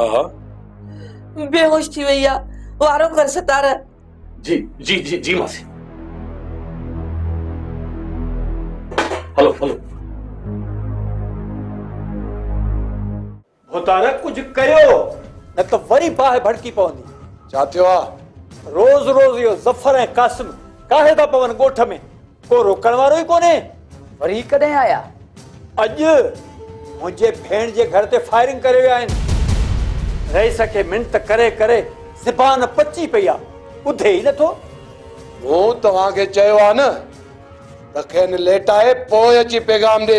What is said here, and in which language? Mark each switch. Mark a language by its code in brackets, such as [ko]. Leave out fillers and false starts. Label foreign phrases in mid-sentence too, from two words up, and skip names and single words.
[sd] बेहोश थी वई आहे। वारो कर सतार। जी जी जी जी मासी। हलो हलो। भोतार कुछ कयो न त वरी बाहि भड़की पवंदी। छा थियो आ? रोज रोज यो ज़फर ऐं कासिम काहे था पवन ॻोठ में। को रोकण वारो ई कोन्हे। वरी कॾहिं आया? अॼु मुझे भेण जे घर ते फायरिंग करे विया आहिनि। रईस खे मिनत करे करे ज़बान पची पई आहे, ॿुधे ई नथो। मूं तव्हांखे चयो आहे न त खेनि लेटाए पोइ अची पैगाम ॾे।